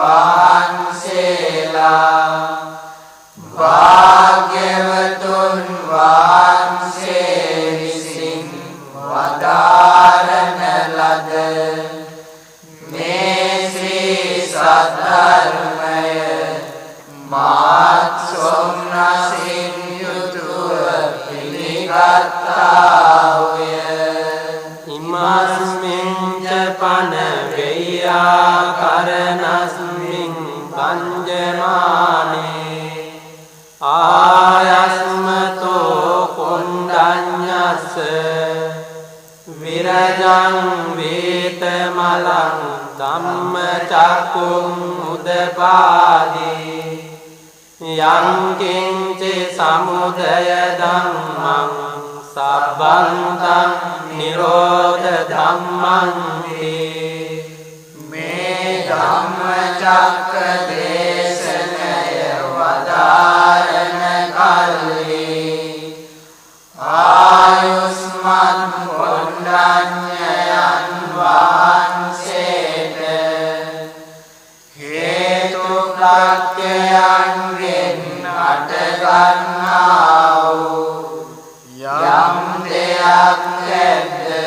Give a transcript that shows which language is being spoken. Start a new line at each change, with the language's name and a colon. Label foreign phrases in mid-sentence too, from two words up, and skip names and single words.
Sinhala: වහන්සේලා භාග්‍යවතුන් වහන්සේ විසින් වදාරන ලද මේ ශ්‍රී සද්ධර්මය මාත් සොම්නසින් යුතුව පිළිගත්තාහුය
Pali: ඉමස්මින් ච පන වෙය්‍යා කරනස්මින් පංජමානේ ආයස්මතෝ කුණ්ඩඤ්ඤස්ස විරජං වේතමලං ධම්ම චක්කුං උදපාදී යං කිංචි සමුදය ධම්මං සබ්බන්තං නිරෝධ ධම්මං
Sinhala: මේ ධම්මචක්ක දේශනය වදාරණ කල්හි ආයුස්මත් කොණ්ඩඤ්ඤයන් වහන්සේට හේතු ප්‍රත්‍යයන්ගෙන් අටගන්නා වූ යම් දෙයක් ඇද්ද